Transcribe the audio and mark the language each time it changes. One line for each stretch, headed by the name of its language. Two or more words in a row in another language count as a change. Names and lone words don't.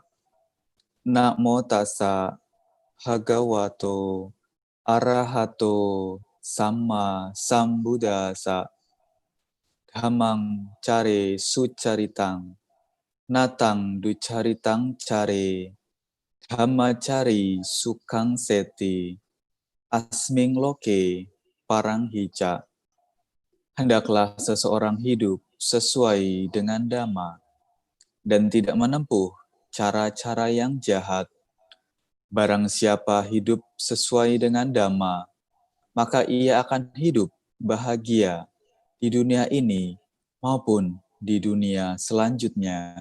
Pali: Namo tassa bhagavato arahato samma sambuddhassa. Dhammang care sucaritang natang ducaritang care. Dhammacari sukang seti asming loke parang hija.
Indonesian: Hendaklah seseorang hidup sesuai dengan dhamma dan tidak menempuh cara-cara yang jahat. Barang siapa hidup sesuai dengan dhamma, maka ia akan hidup bahagia di dunia ini maupun di dunia selanjutnya.